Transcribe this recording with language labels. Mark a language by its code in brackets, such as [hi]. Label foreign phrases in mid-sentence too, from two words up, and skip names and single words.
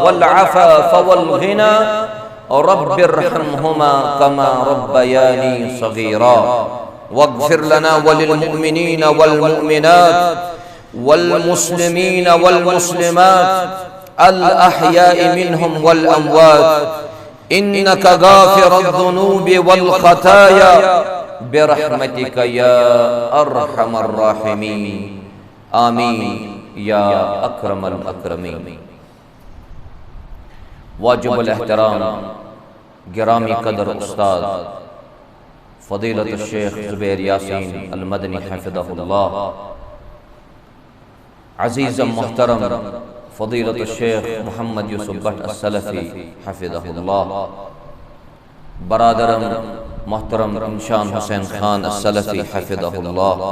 [ar] والعفاف والغنى رب ارحمهما كما ربياني صغيرا واغفر لنا وللمؤمنين والمؤمنات والمسلمين والمسلمات الأحياء منهم والأموات إنك غافر الذنوب والخطايا برحمتك يا أرحم الراحمين آمين يا أكرم الأكرمين. [ur] واجب احترام گرامی قدر استاد فضیلت شیخ زبیر یاسین المدنی حفظہ اللہ, عزیز محترم فضیلت شیخ محمد یوسف بھٹ السلفی حفظہ اللہ، برادرم محترم انشان حسین خان السلفی حفظہ اللہ,